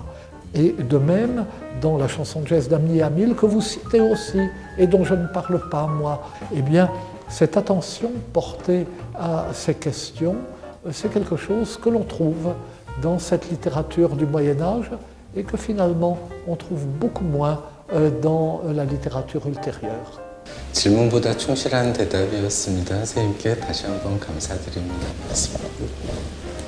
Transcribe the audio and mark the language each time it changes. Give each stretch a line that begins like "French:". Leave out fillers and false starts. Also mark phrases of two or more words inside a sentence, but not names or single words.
French: Et de même, dans la chanson de geste d'Ami et Amil, que vous citez aussi, et dont je ne parle pas, moi, eh bien, cette attention portée à ces questions, c'est quelque chose que l'on trouve dans cette littérature du Moyen-Âge et que finalement, on trouve beaucoup moins dans la littérature ultérieure.
Korean: 질문보다 충실한 대답이었습니다. 선생님께 다시 한번 감사드립니다. 고맙습니다.